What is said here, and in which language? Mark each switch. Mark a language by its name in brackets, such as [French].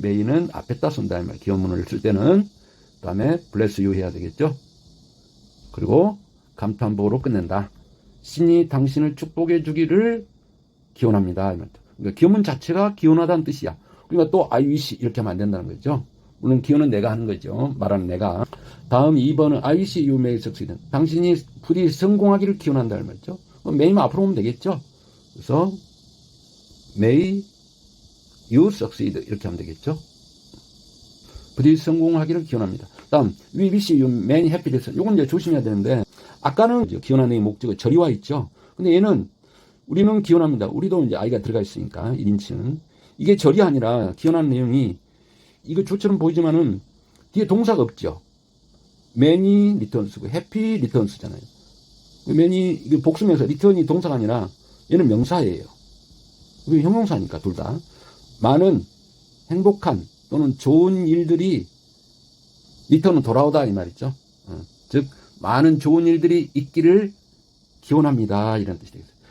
[Korean] 매일은 앞에다 쓴다 이 말. 기원문을 쓸 때는 그 다음에 [English] bless you [Korean] 해야 되겠죠. 그리고 감탄부호로 끝낸다. 신이 당신을 축복해 주기를 기원합니다 이 말. 그러니까 기원문 자체가 기원하다는 뜻이야. 그러니까 또 I wish 이렇게 하면 안 된다는 거죠. 물론 기원은 내가 하는 거죠. 말하는 내가. 다음 2번은 [English] I wish you may succeed. [Korean] 당신이 부디 성공하기를 기원한다 말이죠. may만 앞으로 오면 되겠죠. 그래서 [English] may you succeed [Korean] 이렇게 하면 되겠죠. 부디 성공하기를 기원합니다. 다음 [English] we wish you many happiness. [Korean] 이건 이제 조심해야 되는데, 아까는 기원한 내용 목적어 절이 와 있죠. 근데 얘는 우리는 기원합니다. 우리도 이제 아이가 들어가 있으니까 1인칭. 이게 절이 아니라 기원한 내용이 이거 조처럼 보이지만은 뒤에 동사가 없죠. [English] many returns [Korean] 고 [English] happy returns [Korean] 잖아요. many 이게 복수명사, return이 동사가 아니라 얘는 명사예요. 이게 형용사니까 둘 다. 많은 행복한 또는 좋은 일들이 return은 돌아오다 이 말이죠. 즉 많은 좋은 일들이 있기를 기원합니다 이런 뜻이 되겠어요.